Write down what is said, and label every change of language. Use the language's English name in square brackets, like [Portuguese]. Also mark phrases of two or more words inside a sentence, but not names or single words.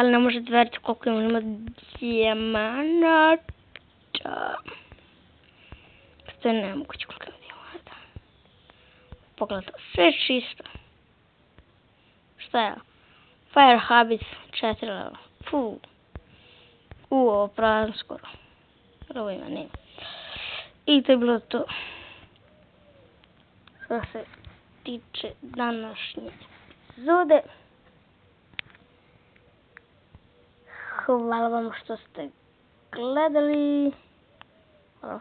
[Serbian] li ne možete veriti koliko ima dijamanata? To je nemoguće koliko ima dijamanata. Pogledajte, sve čisto. Šta je? [English] Fire Habits 4 level. [Serbian] Ovo pravim skoro. Ovo ima, nema. I to je bilo to. Što se tiče današnje epizode. Hvala vam što ste gledali.